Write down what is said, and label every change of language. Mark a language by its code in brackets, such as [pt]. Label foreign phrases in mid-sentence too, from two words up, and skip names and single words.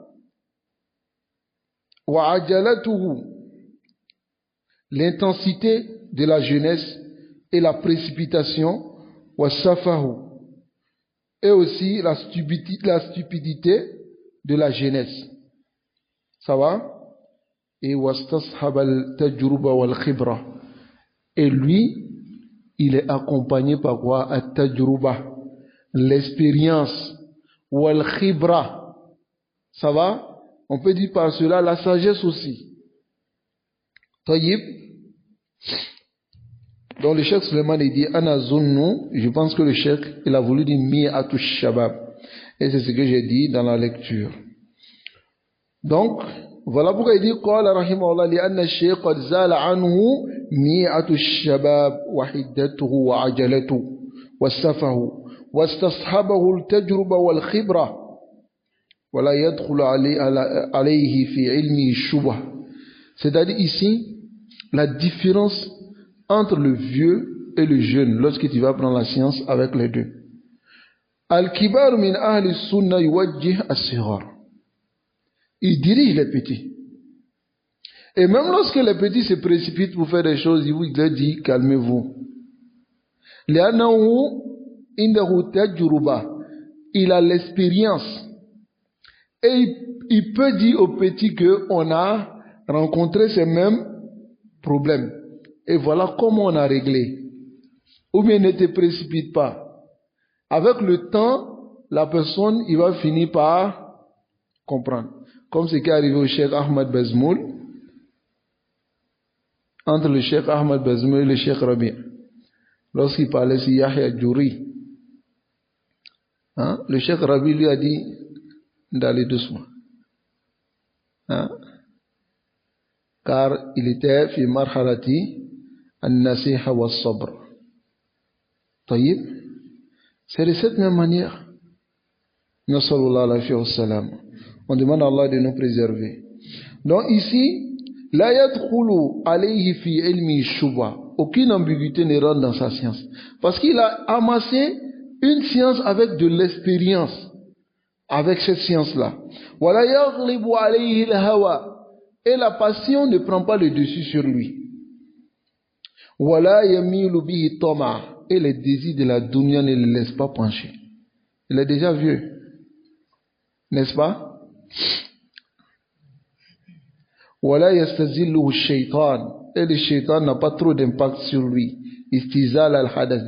[fr] Wa'ajalatuhu, l'intensité de la jeunesse et la précipitation, [ar] وسفهه, [fr] et aussi la stupidité de la jeunesse. Ça va? [ar] Et واستصحب التجربة والخبرة. [fr] Et lui, il est accompagné par quoi? At-tajruba, l'expérience, wal-khibra. Ça va? On peut dire par cela la sagesse aussi. Taïb. Donc le cheikh Suleiman il dit [ar] أنا أظن, [fr] je pense que le cheikh il a voulu dire [ar] مئة شباب. [fr] Et c'est ce que j'ai dit dans la lecture. Donc, voilà pourquoi il dit [ar] قال رحمه الله لأن الشيخ قد زال عنه مئة شباب وحدته وعجلته وسفهه واستصحب التجربة والخبرة ولا يدخل عليه في علم شبهة. [fr] C'est-à-dire ici la différence entre le vieux et le jeune lorsque tu vas prendre la science avec les deux. [ar] الكبار من أهل السنة يوجه الصغار. [fr] Il dirige les petits. Et même lorsque les petits se précipitent pour faire des choses, il leur dit calmez-vous. [ar] لأنه عنده تجربة. [fr] Il a l'expérience. Et il peut dire aux petits qu'on a rencontré ces mêmes problèmes. Et voilà comment on a réglé. Ou bien ne te précipite pas. avec le temps, la personne, il va finir par comprendre. Comme ce qui est arrivé au Cheikh Ahmad Bazmoul, entre le Cheikh Ahmad Bazmoul et le Cheikh Rabi'. Lorsqu'il parlait sur Yahya Djouri, hein, le Cheikh Rabi' lui a dit d'aller doucement. Hein, car il était [ar] في مرحلة النصيحة والصبر. [fr] Taïb, c'est de cette même manière. On demande à Allah de nous préserver. Donc ici, [ar] لا يدخل عليه في علم شبهة. [fr] Aucune ambiguïté ne rentre dans sa science. Parce qu'il a amassé une science avec de l'expérience. Avec cette science-là. [ar] ولا يغلب عليه الهوى. [fr] Et la passion ne prend pas le dessus sur lui. [ar] ولا يميل به طمع. [fr] Et les désirs de la dunya ne le laissent pas pencher. Il est déjà vieux. N'est-ce pas? [ar] ولا يستزله شيطان. [fr] Et le shaitan n'a pas trop d'impact sur lui. [ar] استزلال الحدث.